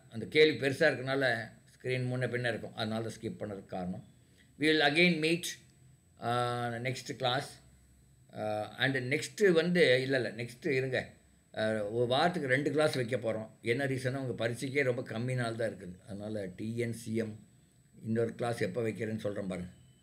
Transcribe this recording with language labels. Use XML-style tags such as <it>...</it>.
<ta>அந்த கேள்வி பெருசாக இருக்கனால ஸ்க்ரீன் முன்ன பின்ன இருக்கும். அதனால தான் ஸ்கிப் பண்ணதுக்கு காரணம்.</ta> <en>We will again meet next class.</en> <ta>And next next இருங்க, ஒரு வாரத்துக்கு 2 கிளாஸ் வைக்க போகிறோம். என்ன ரீசனாக உங்கள் பரீட்சைக்கே ரொம்ப கம்மி நாள் தான் இருக்குது. அதனால் TNCM இன்னொரு கிளாஸ் எப்போ வைக்கிறேன்னு சொல்கிறேன் பாருங்கள்.</ta>